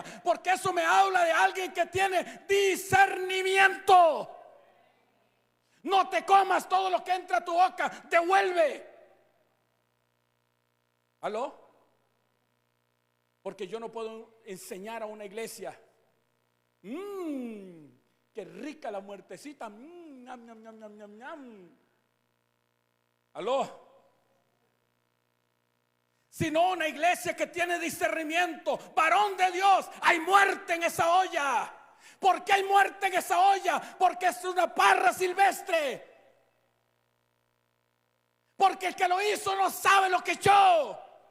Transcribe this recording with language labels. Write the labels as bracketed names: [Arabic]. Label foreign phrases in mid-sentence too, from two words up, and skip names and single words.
[Spanish] Porque eso me habla de alguien que tiene discernimiento. No te comas todo lo que entra a tu boca, devuelve. ¿Aló? Porque yo no puedo enseñar a una iglesia: qué rica la muertecita, ñam, ñam, ñam, ñam, ñam, ñam. ¿Aló? Sino una iglesia que tiene discernimiento. Varón de Dios, hay muerte en esa olla. ¿Por qué hay muerte en esa olla? Porque es una parra silvestre. Porque el que lo hizo no sabe lo que echó.